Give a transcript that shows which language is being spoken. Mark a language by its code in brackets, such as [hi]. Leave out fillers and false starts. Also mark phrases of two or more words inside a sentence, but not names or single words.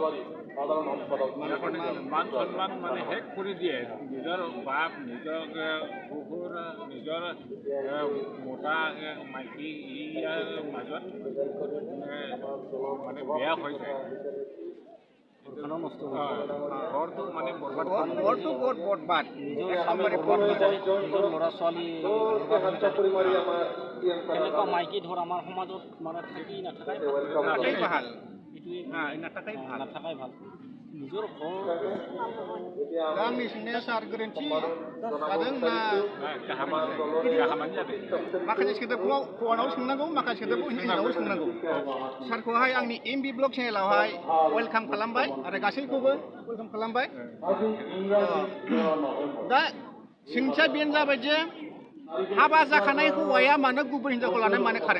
[as] মান সন্মান মানে শেষ কৰি দিয়ে নিজৰ বাপ নিজৰ কুকুৰ নিজৰ মতা মাইকী ইয়াৰ মাজত মানে বেয়া হৈ যায় ঘৰটো মানে ঘৰটো বৰ বৰবাদ নিজৰ ল'ৰা ছোৱালী এনেকুৱা মাইকী ধৰ আমাৰ সমাজত মানে থাকি নাথাকাই ভাল নাথাকাই ভাল নিজৰ ঘৰ [brx] आंनि सोंनाया सार गोरोन्थि जादों ना गाहामानो जादों माखासे सोदोबखौ हौवानाव सोंनांगौ माखासे सोदोबखौ हिन्जावनाव सोंनांगौ सारखौहाय आंनि एमबि ब्लग चेनेलावहाय वेलकाम खालामबाय आरो गासैखौबो वेलकाम खालामबाय दा सोंथिया बेनो जाबाय जे हाबा जाखानाय हौवाया मानो गुबुन हिन्जावखौ लानानै मानो खारो